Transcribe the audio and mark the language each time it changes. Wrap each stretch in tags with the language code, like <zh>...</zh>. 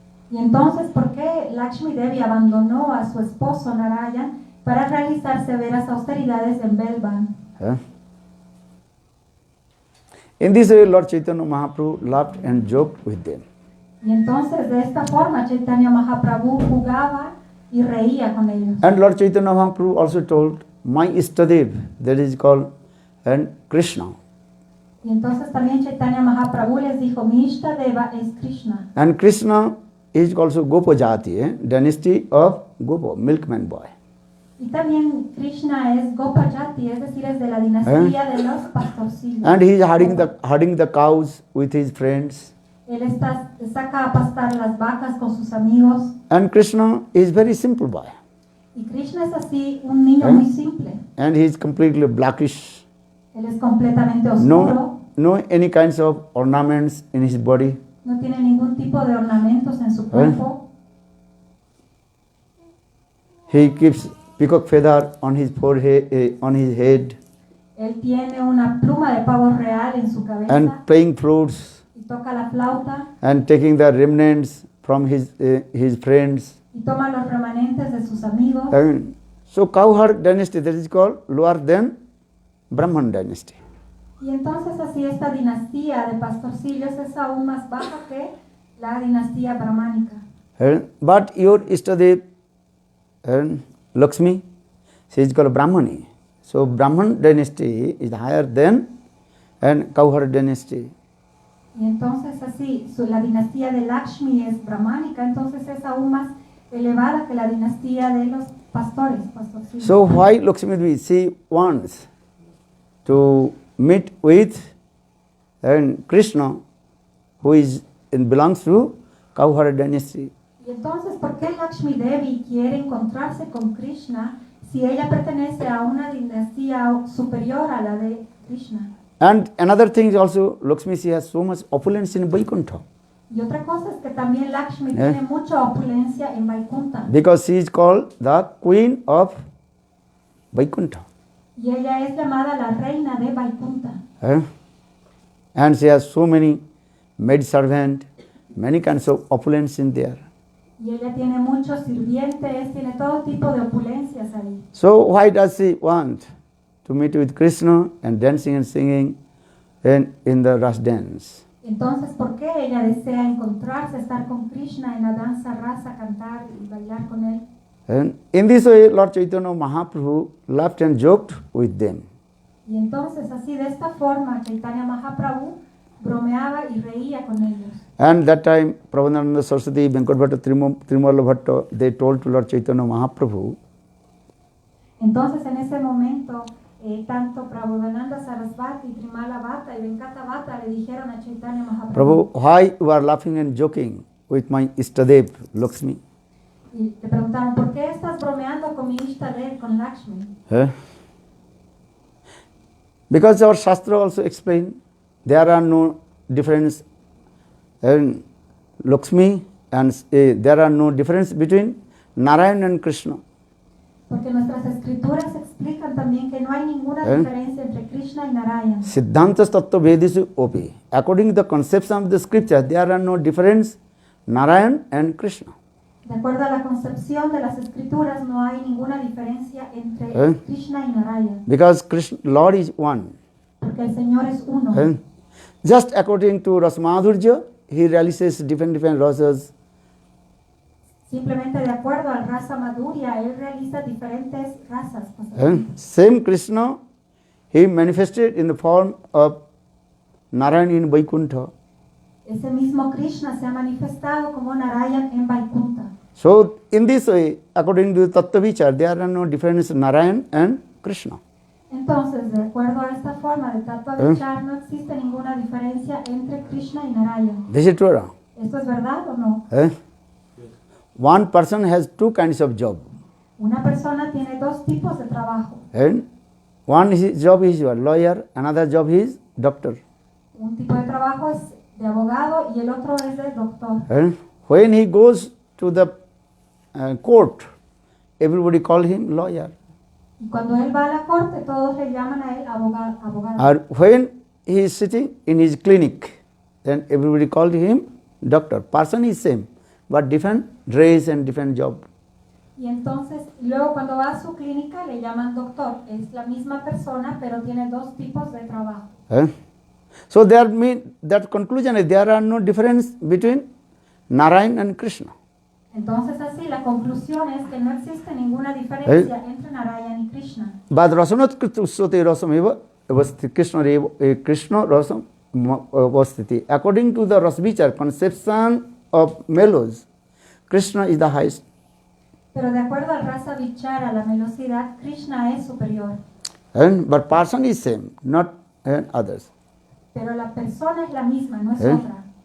<es>Y entonces, ¿por qué Lakshmi Devi abandonó a su esposo Narayan para realizar severas austeridades en Belban?</es> <en>In this way, Lord Chaitanya Mahaprabhu laughed and joked with them.</en> <es>Y entonces, de esta forma, Chaitanya Mahaprabhu jugaba y reía con ellos.</es> <en>And Lord Chaitanya Mahaprabhu also told, my Istadev, that is called Krishna.</en> <es>Y entonces también Chaitanya Mahaprabhu les dijo, mi Ishtadeva es Krishna.</es> <en>And Krishna is also Gopajati, dynasty of Gopa, milkman boy.</en> <es>Y también Krishna es Gopajati, es decir, es de la dinastía de los pastorcillos.</es> <en>And he is herding the cows with his friends.</en> <es>Él saca a pastar las vacas con sus amigos.</es> <en>And Krishna is very simple boy.</en> <es>Y Krishna es así, un niño muy simple.</es> <en>And he is completely blackish.</en> <es>Él es completamente oscuro.</es> <en>No any kinds of ornaments in his body.</en> <es>No tiene ningún tipo de ornamentos en su cuerpo.</es> <en>He keeps peacock feather on his forehead, on his head.</en> <es>Él tiene una pluma de pavo real en su cabeza.</es> <en>And playing flutes.</en> <es>Y toca la flauta.</es> <en>And taking the remnants from his friends.</en> <es>Y toma los remanentes de sus amigos.</es> <en>So cowherd dynasty, that is called lower than Brahman dynasty.</en> <es>Y entonces así esta dinastía de pastorcillos es aún más baja que la dinastía brahmánica.</es> <en>But your Istadev, Lakshmi, she is called Brahmani. So Brahman dynasty is higher than cowherd dynasty.</en> <es>Y entonces así, la dinastía de Lakshmi es brahmánica, entonces es aún más elevada que la dinastía de los pastorcillos.</es> <en>So why Lakshmi Devi, she wants to meet with Krishna, who belongs to cowherd dynasty.</en> <es>Y entonces, ¿por qué Lakshmi Devi quiere encontrarse con Krishna si ella pertenece a una dinastía superior a la de Krishna?</es> <en>And another thing is also, Lakshmi, she has so much opulence in Vaikuntha.</en> <es>Y otra cosa es que también Lakshmi tiene mucha opulencia en Vaikuntha.</es> <en>because she is called the queen of Vaikuntha.</en> <es>Y ella es llamada la reina de Vaikuntha.</es> <en>And she has so many maid servant, many kinds of opulence in there.</en> <es>Y ella tiene muchos sirvientes, tiene todo tipo de opulencias ahí.</es> <en>So why does she want to meet with Krishna and dancing and singing in the Ras dance?</en> <es>Entonces, ¿por qué ella desea encontrarse, estar con Krishna en la danza rasa, cantar y bailar con él?</es> <en>And in this way, Lord Chaitanya Mahaprabhu laughed and joked with them.</en> <es>Y entonces, así de esta forma, Chaitanya Mahaprabhu bromeaba y reía con ellos.</es> <en>And that time, Prabhupada Saraswati, Venkat Bhatta, Trimala Bhatta, they told to Lord Chaitanya Mahaprabhu,</en> <es>Entonces, en ese momento, tanto Prabhupada Sarasvati, Trimala Bhatta y Venkata Bhatta le dijeron a Chaitanya Mahaprabhu,</es> <en>Prabhu, why you are laughing and joking with my Ishtadev, Lakshmi?</en> <es>y le preguntaron, ¿por qué estás bromeando con mi Ishtadev, con Lakshmi?</es> <en>Because our Shastra also explain there are no difference in Lakshmi and there are no difference between Narayan and Krishna.</en> <es>Porque nuestras escrituras explican también que no hay ninguna diferencia entre Krishna y Narayan.</es> <sa>Siddhantas Tattva Vedisu Opi.</sa> <en>According to the conception of the scripture, there are no difference Narayan and Krishna.</en> <es>De acuerdo a la concepción de las escrituras, no hay ninguna diferencia entre Krishna y Narayan.</es> <en>Because Krishna, Lord is one.</en> <es>Porque el Señor es uno.</es> <en>Just according to Rasmadhurja, he realises different rasas.</en> <es>Simplemente de acuerdo al rasa Madhurya, él realiza diferentes razas.</es> <en>Same Krishna, he manifested in the form of Narayan in Vaikuntha.</en> <es>Ese mismo Krishna se ha manifestado como Narayan en Vaikuntha.</es> <en>So, in this way, according to Tattva Vichar, there are no difference Narayan and Krishna.</en> <es>Entonces, de acuerdo a esta forma de Tattva Vichar, no existe ninguna diferencia entre Krishna y Narayan.</es> <en>This is true.</en> <es>¿Esto es verdad o no?</es> <en>One person has two kinds of job.</en> <es>Una persona tiene dos tipos de trabajo.</es> <en>And one job is your lawyer, another job is doctor.</en> <es>Un tipo de trabajo es de abogado y el otro es de doctor.</es> <en>And when he goes to the court, everybody call him lawyer.</en> <es>Y cuando él va a la corte, todos le llaman a él abogado.</es> <en>Or when he is sitting in his clinic, then everybody called him doctor. Person is same, but different dress and different job.</en> <es>Y entonces, luego cuando va a su clínica le llaman doctor. Es la misma persona, pero tiene dos tipos de trabajo.</es> <en>So that conclusion is there are no difference between Narayan and Krishna.</en> <es>Entonces así la conclusión es que no existe ninguna diferencia entre Narayan y Krishna.</es> <sa>But rasanat kritusote rasameva avasthiti Krishna rasam avasthiti.</sa> <en>According to the Rasvichar conception of mellows, Krishna is the highest.</en> <es>Pero de acuerdo al rasa vichara, la velocidad, Krishna es superior.</es> <en>But person is same, not others.</en> <es>Pero la persona es la misma, no es otra.</es>